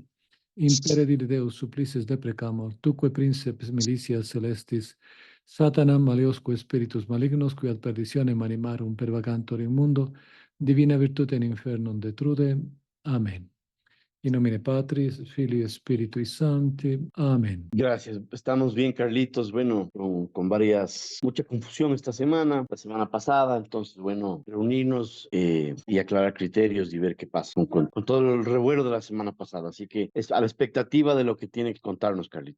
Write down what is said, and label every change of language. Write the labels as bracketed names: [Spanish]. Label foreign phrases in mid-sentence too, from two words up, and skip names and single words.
[Latin] Impere Deus supplices deprecamur, tuque princeps militias celestis, Satanam maleosque spiritus malignos, qui ad perditionem animarum pervagantur in mundo, divina virtute in infernum detrude. Amen. In nomine Patris, Filii et Spiritui Sancti. Amen. [Spanish] Gracias, estamos bien, Carlitos. Bueno, con mucha confusión esta semana, la semana pasada. Entonces, bueno, reunirnos y aclarar criterios y ver qué pasa con todo el revuelo de la semana pasada. Así que es a la expectativa de lo que tiene que contarnos, Carlitos.